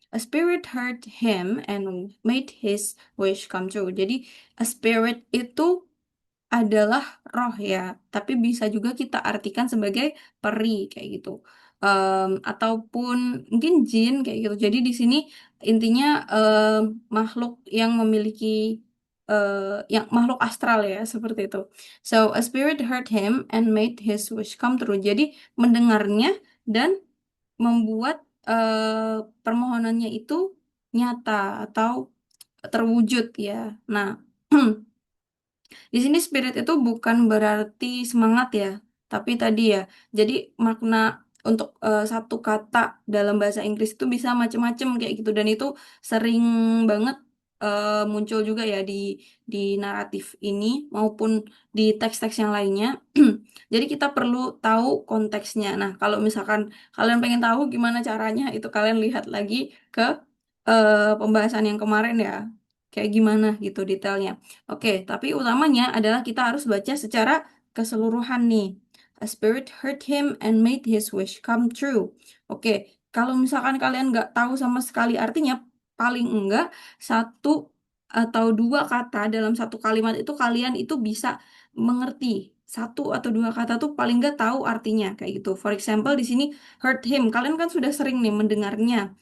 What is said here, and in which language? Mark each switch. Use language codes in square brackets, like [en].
[en] A spirit heard him and made his wish come true. [id] Jadi a spirit itu adalah roh ya, tapi bisa juga kita artikan sebagai peri kayak gitu. Ataupun mungkin jin kayak gitu. Jadi di sini intinya makhluk yang memiliki yang makhluk astral ya seperti itu. [en] So a spirit heard him and made his wish come true. [id] Jadi mendengarnya dan membuat permohonannya itu nyata atau terwujud ya. Nah, di sini spirit itu bukan berarti semangat ya, tapi tadi ya. Jadi makna untuk satu kata dalam bahasa Inggris itu bisa macam-macam kayak gitu dan itu sering banget muncul juga ya di naratif ini maupun di teks-teks yang lainnya. Jadi kita perlu tahu konteksnya. Nah, kalau misalkan kalian pengen tahu gimana caranya, itu kalian lihat lagi ke pembahasan yang kemarin ya. Kayak gimana gitu detailnya. Oke, tapi utamanya adalah kita harus baca secara keseluruhan nih. [en] A spirit heard him and made his wish come true. [id] Oke, kalau misalkan kalian nggak tahu sama sekali artinya, paling enggak satu atau dua kata dalam satu kalimat itu kalian itu bisa mengerti. Satu atau dua kata tuh paling nggak tahu artinya kayak gitu. [en] For example [id] di sini [en] heard him, [id] kalian kan sudah sering nih mendengarnya.